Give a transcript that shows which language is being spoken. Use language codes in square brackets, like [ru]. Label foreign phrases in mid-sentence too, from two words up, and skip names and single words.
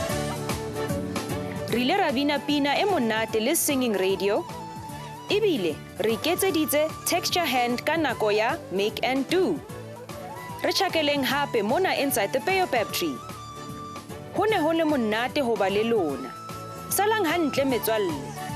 [st] Re ile ra bina pina e monate le [en] singing radio. [st] Ebile re iketseditse [en] texture hand [st] ka nako ya [en] make and do. [st] Re tjhakeleng hape mona [en] inside the Baobab tree. [st] Ho ne ho le monate ho ba le lona. Salang hantle metswalle.